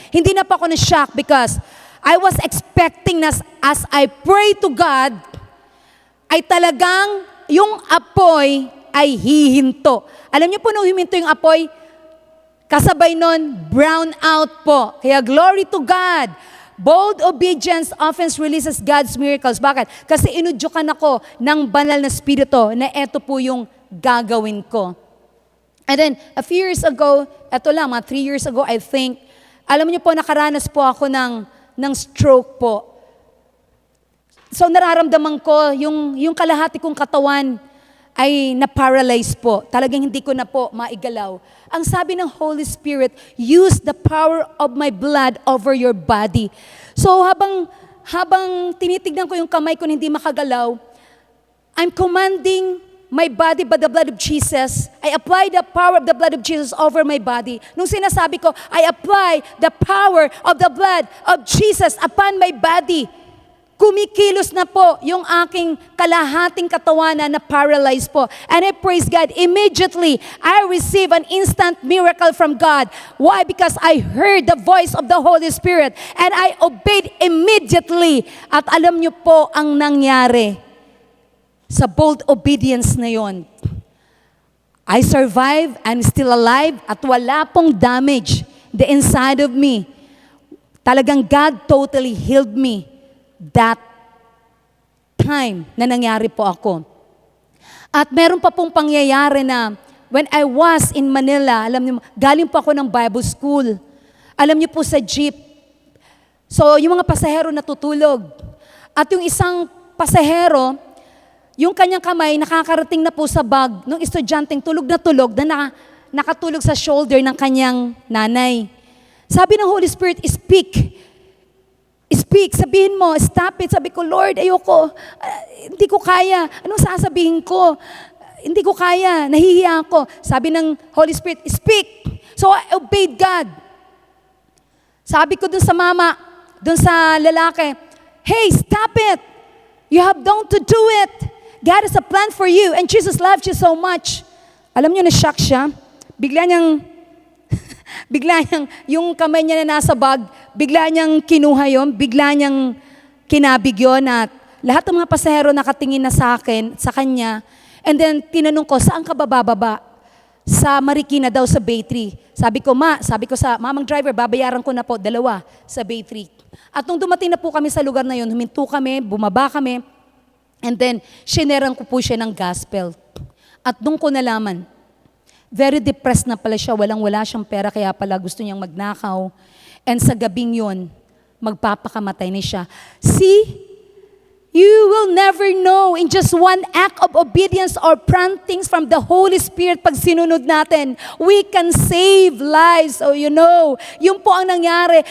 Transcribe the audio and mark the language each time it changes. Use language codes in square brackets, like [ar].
[tl] Hindi na pa ako na-shock [en] because I was expecting [tl] na [en] as I pray to God, [tl] ay talagang yung apoy ay hihinto. Alam niyo po nung himinto yung apoy, kasabay nun, brown out po. [en] Kaya glory to God. Bold obedience often releases God's miracles. [tl] Bakit? Kasi inudyukan ako ng banal na spirito na eto po yung gagawin ko. [en] And then, a few years ago, [tl] eto lang, mga [en] 3 years ago, I think, [tl] alam niyo po, nakaranas po ako ng stroke po. So, nararamdaman ko, yung kalahati kong katawan ay na-paralyze po. Talagang hindi ko na po maigalaw. Ang sabi ng Holy Spirit, [en] use the power of my blood over your body. [tl] So, habang tinitignan ko yung kamay ko na hindi makagalaw, [en] I'm commanding my body by the blood of Jesus. I apply the power of the blood of Jesus over my body. [tl] Nung sinasabi ko, [en] I apply the power of the blood of Jesus upon my body. [tl] Kumikilos na po yung aking kalahating katawan na paralyzed po. [en] And I praise God. Immediately, I receive an instant miracle from God. Why? Because I heard the voice of the Holy Spirit and I obeyed immediately. [tl] At alam niyo po ang nangyari sa bold obedience na yon. [en] I survived, I'm still alive, [tl] at wala pong [en] damage the inside of me. Talagang God totally healed me that time [tl] na nangyari po ako. At meron pa pong pangyayari na [en] when I was in Manila, [tl] alam niyo, galing po ako ng Bible school. Alam niyo po sa jeep. So, yung mga pasahero natutulog. At yung isang pasahero, yung kanyang kamay nakakarating na po sa bag ng estudyanteng tulog na nakatulog sa shoulder ng kanyang nanay. Sabi ng Holy Spirit, speak. [en] Speak, [tl] sabihin mo, [en] stop it. [tl] Sabi ko, Lord, ayoko, hindi ko kaya. Anong sasabihin ko? Hindi ko kaya, nahihiya ako. Sabi ng Holy Spirit, speak. [en] So I obeyed God. [tl] Sabi ko dun sa mama, dun sa lalaki, [en] hey, stop it. You have done to do it. God has a plan for you and Jesus loves you so much. [tl] Alam niyo, na-shock siya. Bigla niyang, yung kamay niya na nasa bag, bigla niyang kinuha yun, bigla niyang kinabig yun at lahat ng mga pasahero nakatingin na sa akin, sa kanya. [en] And then, [tl] tinanong ko, saan ka bababa? Sa Marikina daw, sa Bay 3. Sabi ko sa mamang driver, babayaran ko na po, 2 sa Bay 3. At nung dumating na po kami sa lugar na yun, huminto kami, bumaba kami, and then, shineran ko po siya ng gospel. At doon ko nalaman, very depressed na pala siya, walang-wala siyang pera, kaya pala gusto niyang magnakaw. And sa gabing yun, magpapakamatay na siya. [en] See, you will never know in just one act of obedience or promptings from the Holy Spirit [tl] pag sinunod natin, [en] we can save lives. So you know, [tl] yun po ang nangyari.